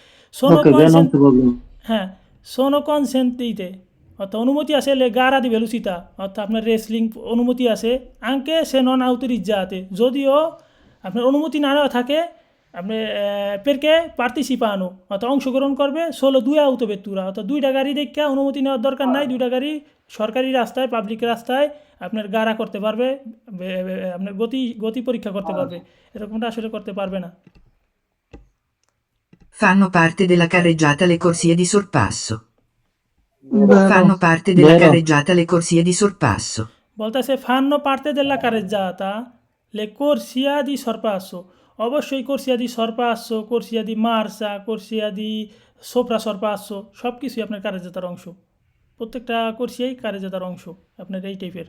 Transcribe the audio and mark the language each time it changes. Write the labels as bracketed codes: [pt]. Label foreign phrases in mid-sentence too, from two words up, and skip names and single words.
[bn] হ্যাঁ, [it] sono consentite [bn] অর্থাৎ অনুমতি আছে [it] le gara di velocità, [bn] অর্থাৎ আপনার রেসলিং অনুমতি আছে, [it] anche se non autorizzate, [bn] যদিও আপনার অনুমতি না নেওয়া থাকে আপনি [it] perché partecipano [bn] অর্থাৎ অংশগ্রহণ করবে 2 আউটোভেতুরা, অর্থাৎ 2টা গাড়ি দেখে অনুমতি নেওয়ার দরকার নাই, 2টা গাড়ি সরকারি রাস্তায় পাবলিক রাস্তায় আপনার গাড়া করতে পারবে, আপনার গতি পরীক্ষা করতে পারবে, এরকমটা আসলে করতে পারবে না। [it] Fanno parte della carreggiata le corsie di sorpasso. Fanno parte della carreggiata le corsie di sorpasso. [bn] বলতেছে [it] fanno parte della carreggiata le corsia di sorpasso, [bn] অবশ্যই [it] corsia di sorpasso, corsia di marcia, corsia di sopra sorpasso [bn] সব কিছুই আপনার কারেজ্জাতার অংশ, প্রত্যেকটা কোর্সিয়াই কারেজ্জাতার অংশ আপনার এই টাইপের।